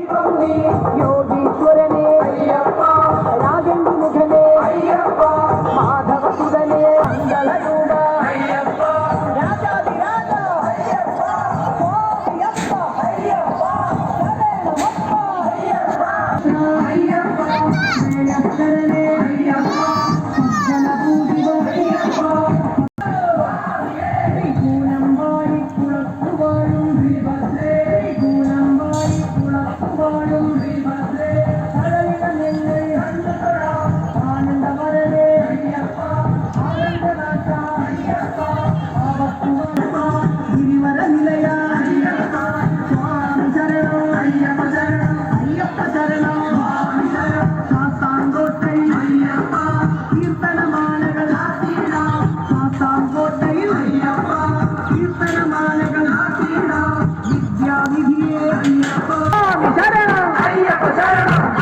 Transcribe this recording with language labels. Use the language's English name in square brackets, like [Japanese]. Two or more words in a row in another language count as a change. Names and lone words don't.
[Kannada] ಯೋಗೀಶ್ವರನೇ ಅಯ್ಯಪ್ಪ, ರಾಜೇಂದ್ರ ಮುಖನೇ ಅಯ್ಯಪ್ಪ, ಮಾಧವ ಸುಧನೇ ಮಂಗಳಯೂಡ ಅಯ್ಯಪ್ಪ, ರಾಜಾಧಿರಾಜ ಅಯ್ಯಪ್ಪ, ಅಯ್ಯಪ್ಪ ಅಯ್ಯಪ್ಪ, ಶರಣಮಪ್ಪ ಅಯ್ಯಪ್ಪ, ಅಯ್ಯಪ್ಪ ಶರಣೇ ಅಯ್ಯಪ್ಪ, ಸಜ್ಜನ ಪೂಜಿವ ಅಯ್ಯಪ್ಪ, [Malayalam] കൂനമ്പാടി കുളത്തുവാഴും ശ്രീഭദ്രേ, കൂനമ്പാടി കുളത്തുവാഴും ശ്രീഭദ്രേ, കടലിട നെല്ല് കണ്ടുതൊഴാം ആനന്ദവരനേ അയ്യപ്പ, ആനന്ദനാഥ അയ്യപ്പ, ആവത്തുവപ്പ ഗിരിവര നിലയ അയ്യപ്പ, സ്വാമി ശരണം അയ്യപ്പ ശരണം, അയ്യപ്പ ശരണം സ്വാമി ശരണം, ശാസ്താംകോട്ടൈ അയ്യപ്പ, കീർത്തനമാലകൾ ആട്ടിടാം ശാസ്താംകോട്ടയിൽ അയ്യപ്പ, കീർത്തനമാലകൾ ആട്ടിടാം വിദ്യാവിധിയെ അയ്യപ്പ, സ്വാമി ശരണം അയ്യപ്പ ശരണം.